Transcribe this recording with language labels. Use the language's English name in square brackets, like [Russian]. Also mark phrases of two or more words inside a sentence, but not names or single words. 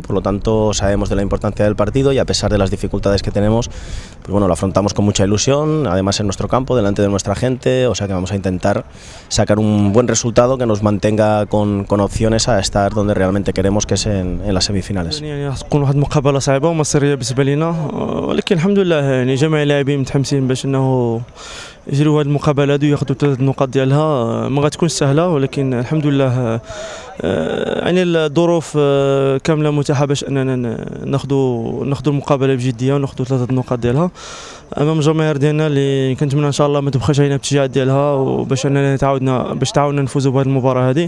[Spanish] Por lo tanto, sabemos de la importancia del partido y a pesar de las dificultades que tenemos, pues bueno, lo afrontamos con mucha ilusión, además en nuestro campo, delante de nuestra gente, o sea que vamos a intentar sacar un buen resultado que nos mantenga con opciones a estar donde realmente queremos, que es en las semifinales. [Arabic] تكون واحد المقابله صعيبه ومصيريه بالنسبه لنا، ولكن الحمد لله يعني جميع اللاعبين متحمسين باش انه يجروا هذه المقابله هذه وياخذوا 3 النقاط ديالها. ما غتكون سهله، ولكن الحمد لله يعني الظروف كامله متاحه باش اننا ناخذوا المقابله بجديه وناخذوا 3 النقاط ديالها امام الجماهير ديالنا، اللي كنتمنى ان شاء الله ما تبخاش علينا بالتشجيعات ديالها، وباش اننا تعاوننا نفوزوا بهذه المباراه هذه.